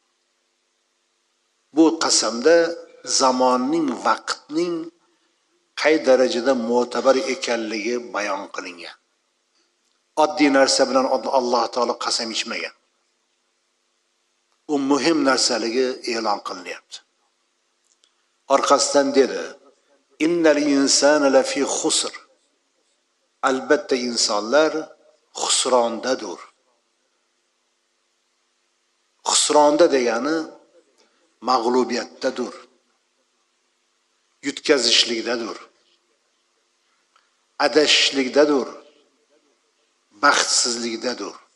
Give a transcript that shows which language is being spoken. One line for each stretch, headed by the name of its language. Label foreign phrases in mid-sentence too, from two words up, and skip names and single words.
Uzbek: Bu qasamda zamonning, vaqtning qay darajada mo'tabar ekanligi bayon qilingan. Oddiy narsa bilan Alloh taolo qasam ichmagan. U muhim narsaligi e'lon qilinyapti. Orqasidan dedi:
Arabic: "إن الإنسان لفي خسر."
Uzbek: Albatta insonlar xusrondadir. Xusronda degani mag'lubiyatdadir, yutkazishlikdadir, adashishlikdadir, baxtsizlikdadir.